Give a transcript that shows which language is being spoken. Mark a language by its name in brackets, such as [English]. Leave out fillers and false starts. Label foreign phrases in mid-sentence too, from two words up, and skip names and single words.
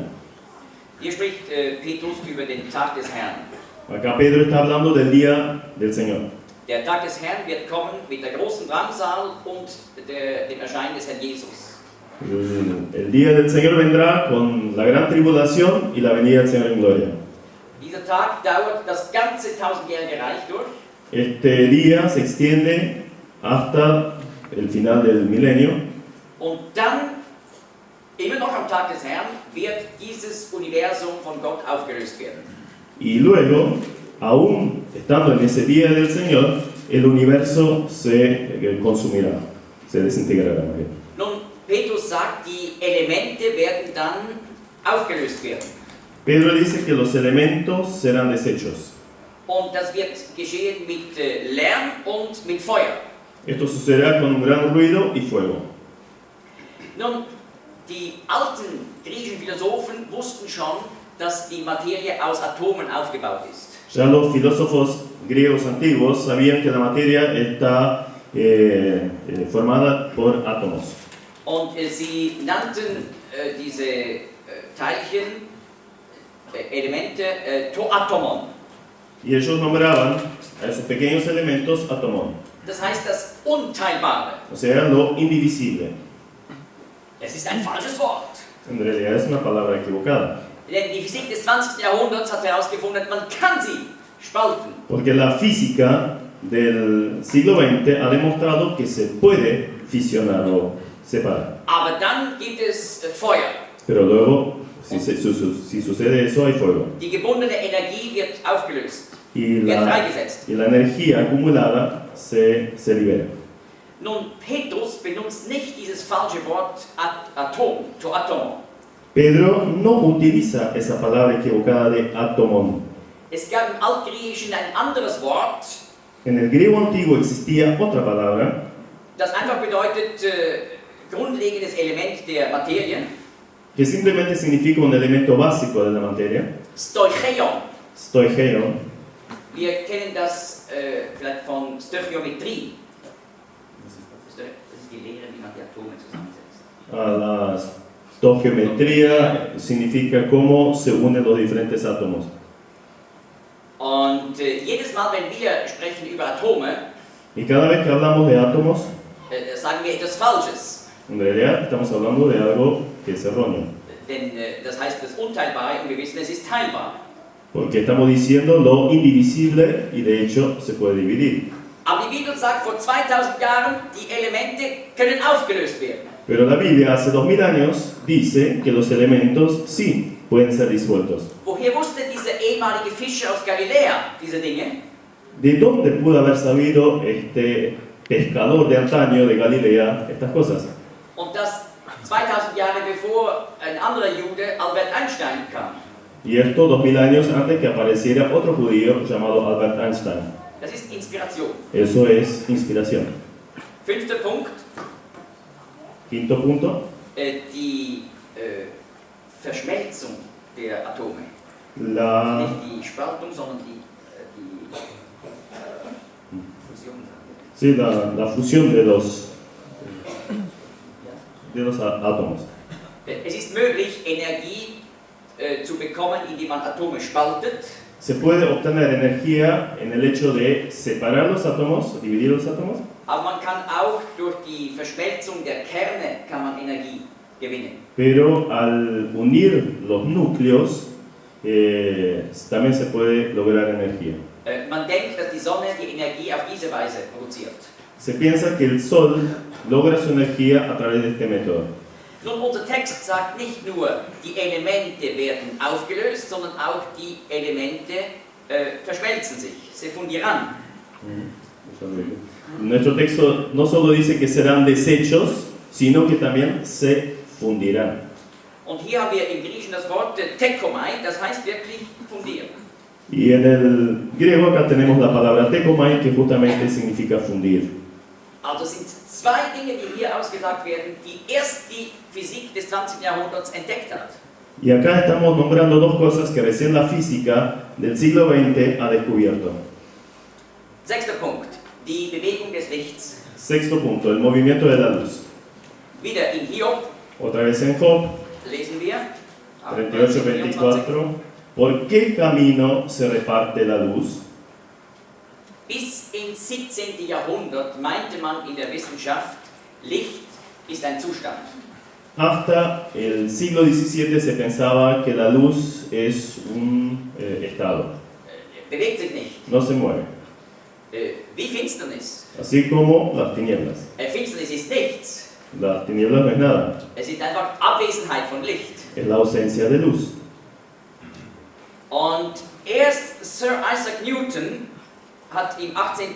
[German] Hier spricht Petrus über den Tag des Herrn. [Spanish] Acá Pedro está hablando del día del Señor. [German] Der Tag des Herrn wird kommen mit der großen Drangsal und dem Erscheinen des Herrn Jesus. [Spanish] El día del Señor vendrá con la gran tribulación y la venida del Señor en gloria. [German] Dieser Tag dauert das ganze 1000-jährige Reich durch. [Spanish] Este día se extiende hasta el final del milenio. [German] Und dann, immer noch am Tag des Herrn, wird dieses Universum von Gott aufgelöst werden. [Spanish] Y luego, aún estando en ese día del Señor, el universo se consumirá, se desintegrará. [German] Nun, Petrus sagt, die Elemente werden dann aufgelöst werden. [Spanish] Pedro dice que los elementos serán deshechos. [German] Und das wird geschehen mit Lärm und mit Feuer. [Spanish] Esto sucederá con un gran ruido y fuego. [German] Nun, die alten griechischen Philosophen wussten schon, dass die Materie aus Atomen aufgebaut ist. [Spanish] Ya los filósofos griegos antiguos sabían que la materia está formada por átomos. [German] Und sie nannten diese Teilchen, Elemente, Toatomon. [Spanish] Y ellos nombraban a esos pequeños elementos átomos, [German] Das heißt das Unteilbare. [Spanish] o sea, lo indivisible. [German] Es ist ein falsches Wort. [Spanish] En realidad es una palabra equivocada, [German] Denn die Physik des 20. Jahrhunderts hat herausgefunden, man kann sie spalten. [Spanish] porque la física del siglo XX ha demostrado que se puede fisionar o separar. [German] Aber dann gibt es Feuer. [Spanish] Pero luego, si sucede eso, hay fuego. [German] Die gebundene Energie wird aufgelöst, [Spanish] Y [German] wird freigesetzt. [Spanish] la energía acumulada se libera. [German] Nun, Petrus benutzt nicht dieses falsche Wort Atom, Toatomon. [Spanish] Pedro no utiliza esa palabra equivocada de átomon. [German] Es gab im Altgriechischen ein anderes Wort, [Spanish] En el griego antiguo existía otra palabra [German] das einfach bedeutet grundlegendes Element der Materie, [Spanish] que simplemente significa un elemento básico de la materia, [German] Stoicheion. [Spanish] stoicheion. [German] Wir kennen das vielleicht von Stöchiometrie. Das ist die Lehre, wie man die Atome zusammensetzt. [Spanish] La stoichiometría significa cómo se unen los diferentes átomos. [German] Und jedes Mal, wenn wir sprechen über Atome, [Spanish] Y cada vez que hablamos de átomos, [German] sagen wir etwas Falsches. [Spanish] en realidad estamos hablando de algo que es erróneo. [German] Denn das heißt das Unteilbare und wir wissen, es ist teilbar. [Spanish] Porque estamos diciendo lo indivisible y de hecho se puede dividir. [German] Aber die Bibel sagt, vor 2000 Jahren, die Elemente können aufgelöst werden. [Spanish] Pero la Biblia hace 2000 años dice que los elementos sí pueden ser disueltos. [German] Woher wusste dieser ehemalige Fischer aus Galiläa diese Dinge? [Spanish] ¿De dónde pudo haber sabido este pescador de antaño de Galilea estas cosas? [German] Und das 2000 Jahre bevor ein anderer Jude, Albert Einstein, kam. [Spanish] Y esto 2000 años antes que apareciera otro judío llamado Albert Einstein. [German] Das ist Inspiration. [Spanish] Eso es inspiración. [German] 5. Punkt, [Spanish] Quinto punto, [German] die Verschmelzung der Atome. [Spanish] la, [German] Nicht die Spaltung, sondern die Fusion. [Spanish] sí, la fusión de los átomos. [German] Es ist möglich, Energie zu bekommen, indem man Atome spaltet. [Spanish] Se puede obtener energía en el hecho de separar los átomos, dividir los átomos, [German] Aber man kann auch durch die Verschmelzung der Kerne kann man Energie gewinnen. [Spanish] pero al unir los núcleos también se puede lograr energía. [German] Man denkt, dass die Sonne die Energie auf diese Weise produziert. [Spanish] Se piensa que el Sol logra su energía a través de este método. [German] Nun, unser Text sagt nicht nur, die Elemente werden aufgelöst, sondern auch die Elemente verschmelzen sich, [Spanish] se fundirán. Nuestro texto no solo dice que serán desechos, sino que también se fundirán. [German] Und hier haben wir im Griechischen das Wort tekomai, das heißt wirklich fundieren. [Spanish] Y en el griego acá tenemos la palabra tekomai, que justamente significa fundir. [German] Also sind zwei Dinge, die hier ausgesagt werden, die erst die Physik des 20. Jahrhunderts entdeckt hat. [Spanish] Y acá estamos nombrando dos cosas que recién la física del siglo XX ha descubierto. [German] 6. Punkt, die Bewegung des Lichts. [Spanish] Sexto punto, el movimiento de la luz. [German] Wieder in Hiob [Spanish] Otra vez en Job [German] lesen wir, 38:24. [Spanish] ¿Por qué camino se reparte la luz? [German] Bis ins 17. Jahrhundert meinte man in der Wissenschaft, Licht ist ein Zustand. [Spanish] Hasta el siglo XVII se pensaba que la luz es un estado, [German] Bewegt sich nicht. [Spanish] no se mueve, [German] Wie Finsternis. [Spanish] así como las tinieblas. [German] Finsternis ist nichts. [Spanish] Las tinieblas no es nada, [German] Es ist einfach Abwesenheit von Licht. [Spanish] es la ausencia de luz. [German] Und erst Sir Isaac Newton hat im 18.